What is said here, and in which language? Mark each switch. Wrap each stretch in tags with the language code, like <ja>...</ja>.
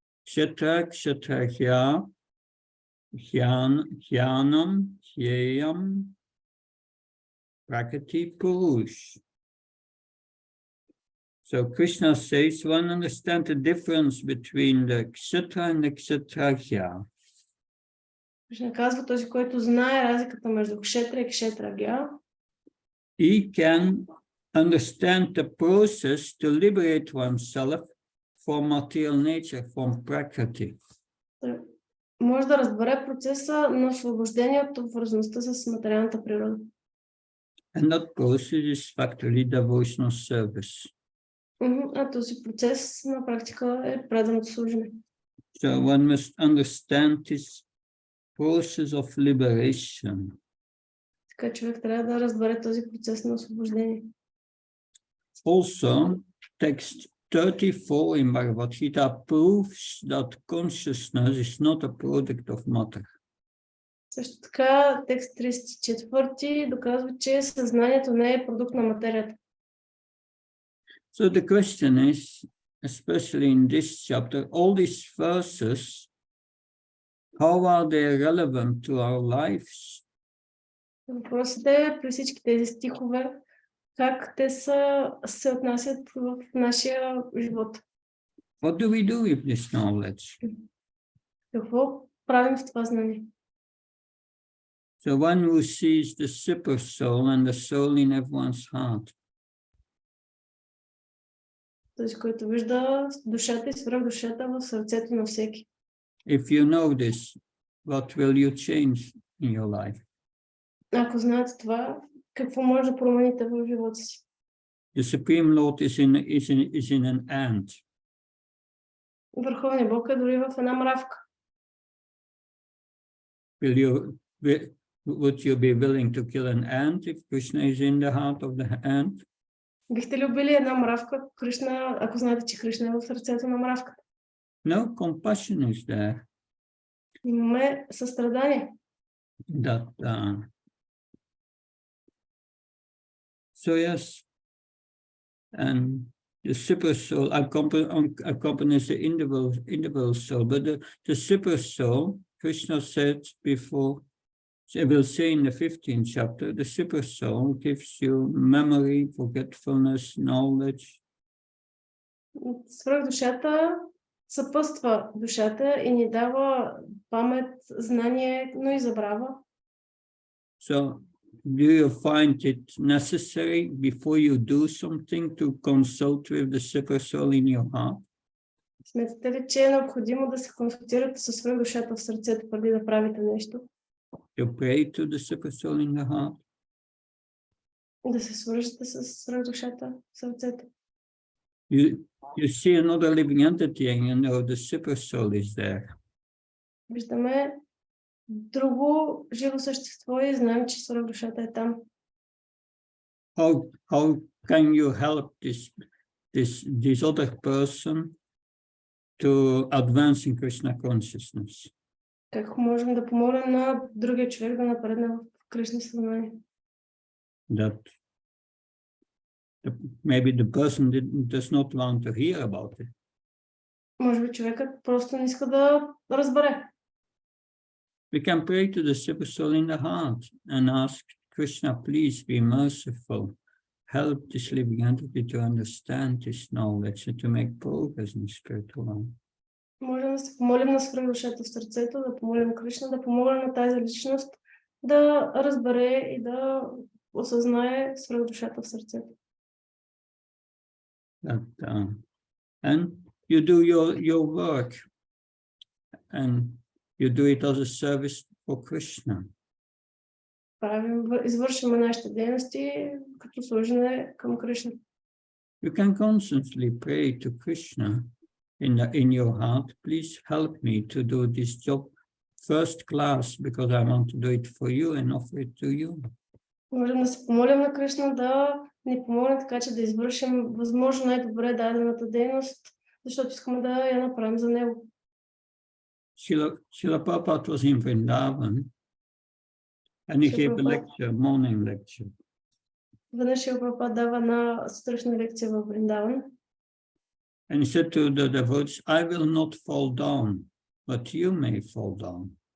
<sa>Kshetra, kshetrahya, jnanam, jneyam, prakriti, purush.</sa> <en>So Krishna says, one understand the difference between the kshetra and the kshetragya.</en> <bg>Кришна казва, този, който знае разликата между кшетра и кшетрагя,</bg> <en>He can understand the process to liberate oneself from material nature, from prakriti.</en> <bg>може да разбере процеса на освобождение от обвързаността с материалната природа.</bg> <en>And that process is factually devotional service.</en> <bg>А този процес на практика е преданото служене.</bg> <en>So one must understand this process of liberation.</en> <bg>Така човек трябва да разбере този процес на освобождение.</bg> <en>Also, text 34 in Bhagavad-gita proves that consciousness is not a product of matter.</en> <bg>Също така, текст 34 доказва, че съзнанието не е продукт на материята.</bg> <en>So the question is, especially in this chapter, all these verses, how are they relevant to our lives?</en> <bg>Въпросът е при всички тези стихове, как те се отнасят в нашия живот.</bg> <en>What do we do with this knowledge?</en> <bg>Какво правим с това знание?</bg> <en>So one who sees the super soul and the soul in everyone's heart.</en> <bg>Този, който вижда душата и свръхдушата в сърцето на всеки.</bg> <en>If you know this, what will you change in your life?</en> <bg>Ако знаете това, какво може да промените в живота си?</bg> <en>The Supreme Lord is in an ant.</en> <bg>Върховният Бог е дори в една мравка.</bg> <en>Would you be willing to kill an ant if Krishna is in the heart of the ant?</en> <bg>Бихте ли убили една мравка, ако знаете, че Кришна е в сърцето на мравката?</bg> <en>No, compassion is there.</en> <bg>Имаме състрадание.</bg> <en>So yes, and the super soul accompanies the individual soul, but the super soul, Krishna said before, I will say in the 15th chapter, the super soul gives you memory, forgetfulness, knowledge.</en> <bg>Свръхдушата съпътства душата и ни дава памет, знание, но и забрава.</bg> <en>So, do you find it necessary before you do something to consult with the super soul in your heart?</en> <bg>Смятате ли, че е необходимо да се консултирате със свръхдушата в сърцето преди да правите нещо?</bg> <en>You pray to the super soul in the heart?</en> <bg>Да се свържете с свръхдушата в сърцето.</bg> <en>You see another living entity and you know the super soul is there.</en> <bg>Виждаме друго живо същество и знаем, че свръхдушата е там.</bg> <en>How can you help this other person to advance in Krishna consciousness?</en> <bg>Как можем да помогнем на другия човек да напредне в Кришна съзнание?</bg> <en>That maybe the person does not want to hear about it.</en> <bg>Може би човекът просто не иска да разбере.</bg> <en>We can pray to the super soul in the heart and ask Krishna, please be merciful. Help this living entity to understand this knowledge and to make progress in spiritual life.</en> <bg>Можем да се помолим на свръхдушата в сърцето, да помолим Кришна, да помогне на тази личност да разбере и да осъзнае свръхдушата в сърцето.</bg> <en>And you do your work and you do it as a service for Krishna.</en> <bg>Извършваме нашите дейности като служене към Кришна.</bg> <en>You can constantly pray to Krishna in your heart, please help me to do this job first class because I want to do it for you and offer it to you.</en> <bg>Можем да се помолим на Кришна да ни помогне така, че да извършим възможно най-добре дадената дейност, защото искаме да я направим за него.</bg> <en>Srila Prabhupada was in Vrindavan and he gave a lecture, morning lecture.</en> <bg>Веднъж Шрила Прабхупада дава една сутрешна лекция в Вриндаван.</bg> <en>And he said to the devotees, I will not fall down, but you may fall down.</en>